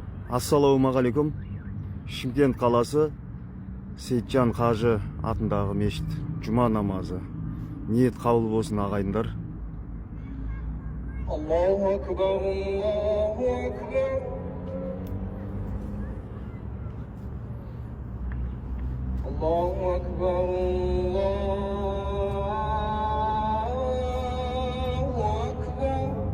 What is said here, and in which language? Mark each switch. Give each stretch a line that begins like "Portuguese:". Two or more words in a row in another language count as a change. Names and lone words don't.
Kazakh: Ассалаумағалейкум. Шымкент қаласы Сейітжан Қажы атындағы мешіт жұма намазы. Ниет қабыл болсын ағайындар.
Arabic: الله أكبر، الله أكبر. الله أكبر، الله أكبر.